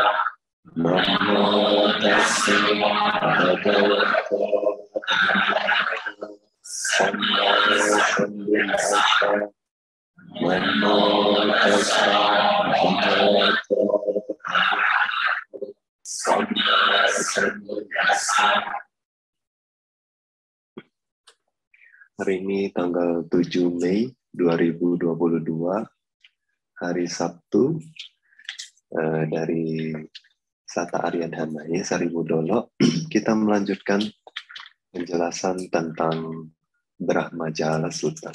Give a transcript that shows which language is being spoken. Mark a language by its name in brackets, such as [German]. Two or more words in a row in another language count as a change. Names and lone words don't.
[Pali] Namo tassa bhagavato arahato samma sambuddhassa. Namo tassa bhagavato arahato samma sambuddhassa. [Indonesian] Hari ini tanggal 7 Mei 2022, hari Sabtu, dari Sata Arya Dhamma, ya, Saribudolo. Kita melanjutkan penjelasan tentang Brahmajala Sutta.